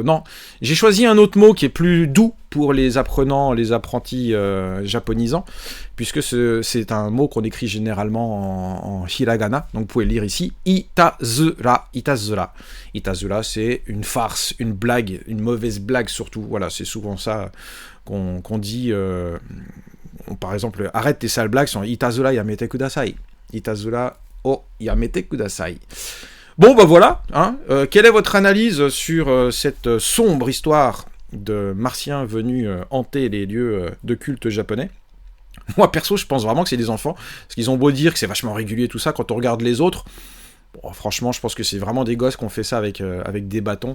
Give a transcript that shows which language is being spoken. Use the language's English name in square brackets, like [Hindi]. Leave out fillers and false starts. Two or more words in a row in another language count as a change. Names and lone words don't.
[French] Non, j'ai choisi un autre mot qui est plus doux pour les apprenants, les apprentis japonisants, puisque c'est un mot qu'on écrit généralement en hiragana, donc vous pouvez le lire ici, [Japanese] いたずら、いたずら. Itazura, [French] c'est une farce, une blague, une mauvaise blague surtout, voilà, c'est souvent ça qu'on dit, par exemple, arrête tes sales blagues, c'est [Japanese] いたずらやめてください、いたずらをやめてください. [French] Bon, bah voilà, hein. Quelle est votre analyse sur cette sombre histoire de martiens venus hanter les lieux de culte japonais? Moi, perso, je pense vraiment que c'est des enfants, parce qu'ils ont beau dire que c'est vachement régulier tout ça, quand on regarde les autres, bon, franchement, je pense que c'est vraiment des gosses qui ont fait ça avec des bâtons.